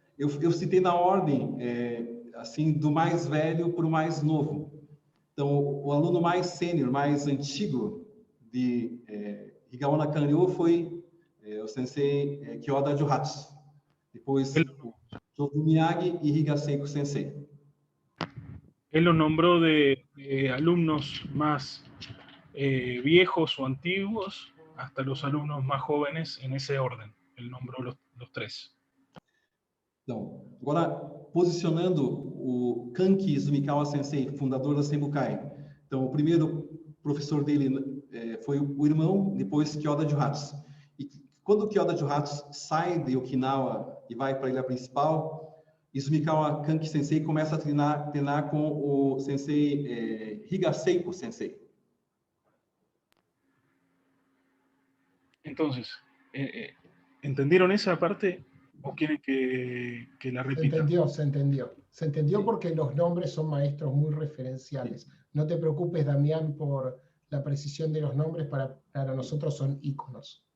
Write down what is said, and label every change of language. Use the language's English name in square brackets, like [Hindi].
[Portuguese] Eu citei na ordem, assim, do mais velho para o mais novo. Então, o aluno mais sênior, mais antigo de Higaonna Kanryo foi o sensei Kyoda Juhatsu. Depois, Choju Miyagi e Higaseiko Sensei. [Spanish] Él los nombró de alumnos más viejos o antiguos hasta los alumnos más jóvenes en ese orden. Él nombró los 3. [Portuguese] Então, agora, posicionando o Kanki Izumikawa Sensei, fundador da Senbukai. Então, o primeiro professor dele foi o irmão, depois Kyoda Juhatsu. E quando o Kyoda Juhatsu sai de Okinawa e vai para a ilha principal, Izumikawa Kanki Sensei começa a treinar com o Sensei Higaseiko Sensei. [Spanish] Entonces, ¿entendieron esa parte? ¿O quieren que la repita? Se entendió. Se entendió porque los nombres son maestros muy referenciales. No te preocupes, Damián, por la precisión de los nombres, para nosotros son íconos.